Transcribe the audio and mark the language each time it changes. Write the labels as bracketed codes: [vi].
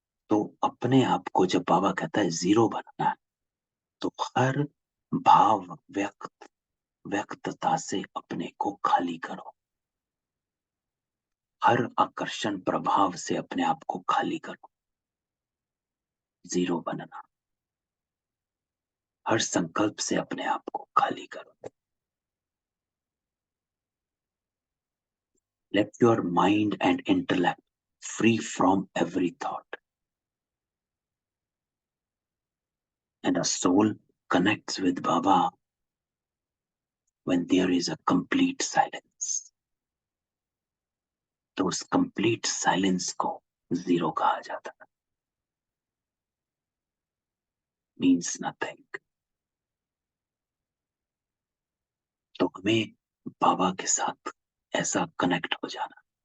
[hi] तो अपने आप को जब बाबा कहता है जीरो बनाना है, तो हर भाव व्यक्तता से अपने को खाली करो, हर आकर्षण प्रभाव से अपने आप को खाली करो, जीरो बनना। हर संकल्प से अपने आप को खाली करो। [en] Let your mind and intellect free from every thought, and a soul connects with Baba when there is a complete silence. [hi] तो उस complete silence को जीरो कहा जाता है, [en] means nothing। [hi] तो हमें बाबा के साथ ऐसा कनेक्ट हो जाना।